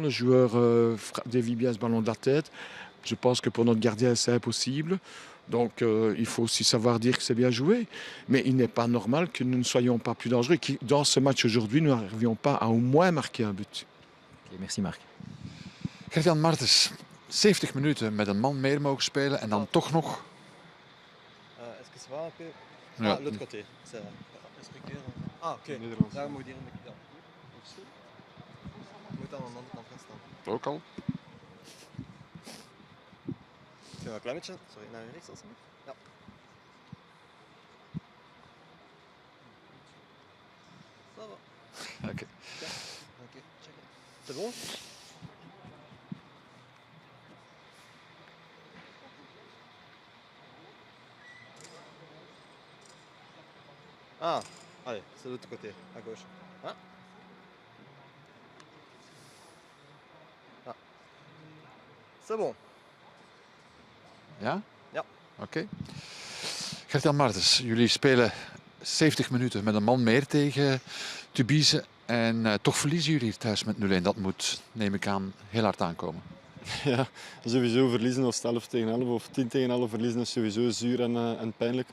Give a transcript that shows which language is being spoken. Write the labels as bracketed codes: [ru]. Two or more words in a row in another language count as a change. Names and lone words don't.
[fr] Le joueur dévie bien ce ballon de la tête. Je pense que pour notre gardien, c'est impossible. Donc, il faut aussi savoir dire que c'est bien joué. Mais il n'est pas normal que nous ne soyons pas plus dangereux. Que dans ce match aujourd'hui, nous n'arrivions pas à au moins marquer un but. Okay, merci Marc. [nl] Gert-Jan Martens, 70 minuten met een man meer mogen spelen en dan toch nog... [fr] Est-ce que ça va un peu? [nl] Ja. [fr] Ah, l'autre côté. Ça va. [nl] Respecteren. Ah, oké. Nederlands. Daar moet je hier een beetje. Je moet aan de andere kant gaan staan. Ook al. Kun je een klein beetje, sorry, naar rechts alsjeblieft? Ja. [fr] Ça va. Oké. Ok, check. C'est bon? Ah, allez, c'est de l'autre côté, à gauche. Hein? Ah. C'est bon. [nl] Ja? Ja. Oké. Gert-Jan Martens, jullie spelen 70 minuten met een man meer tegen Tubize. En toch verliezen jullie thuis met 0-1. Dat moet, neem ik aan, heel hard aankomen. Ja, sowieso verliezen als 11 tegen 11 of 10 tegen 11 verliezen is sowieso zuur en pijnlijk.